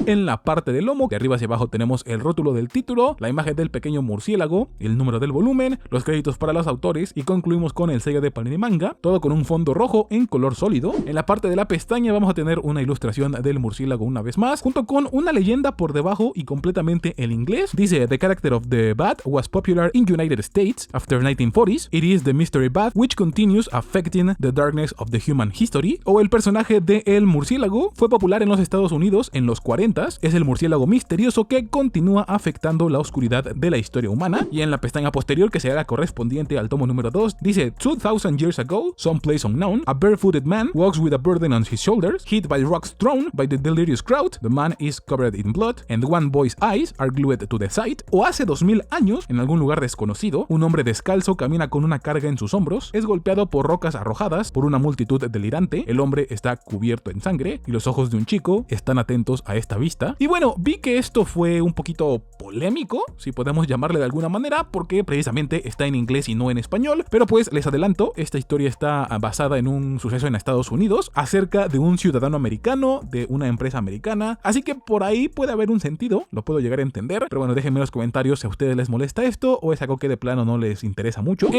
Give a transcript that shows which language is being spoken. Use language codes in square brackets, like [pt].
[es] En la parte del lomo, de arriba hacia abajo, tenemos el rótulo del título, la imagen del pequeño murciélago, el número del volumen, los créditos para los autores, y concluimos con el sello de Panini Manga, todo con un fondo rojo en color sólido. En la parte de la pestaña vamos a tener una ilustración del murciélago una vez más, junto con una leyenda por debajo y completamente en inglés. [en] Dice: "The character of the bat was popular in United States after 1940s. It is the mystery bat which continues affecting the darkness of the human history." [es] O el personaje de el murciélago fue popular en los Estados Unidos en los 40s. Es el murciélago misterioso que continúa afectando la oscuridad de la historia humana. Y en la pestaña posterior, que será la correspondiente al tomo número 2, dice: [en] "2000 years ago, someplace unknown, a barefooted man walks with a burden on his shoulders, hit by rocks thrown by the delirious crowd. The man is covered in blood, and one boy's eyes are glued to the side." [es] O hace 2000 años, en algún lugar desconocido, un hombre descalzo camina con una carga en sus hombros, es golpeado por rocas arrojadas por una multitud delirante, el hombre está cubierto en sangre, y los ojos de un chico están atentos a esta vista. Y bueno, vi que esto fue un poquito polémico, si podemos llamarle de alguna manera, porque precisamente está en inglés y no en español, pero pues les adelanto, esta historia está basada en un suceso en Estados Unidos, acerca de un ciudadano americano, de una empresa americana, así que por ahí puede haber un sentido, lo puedo llegar a entender, pero bueno, déjenme en los comentarios si a ustedes les molesta esto, o es algo que de plano no les interesa mucho.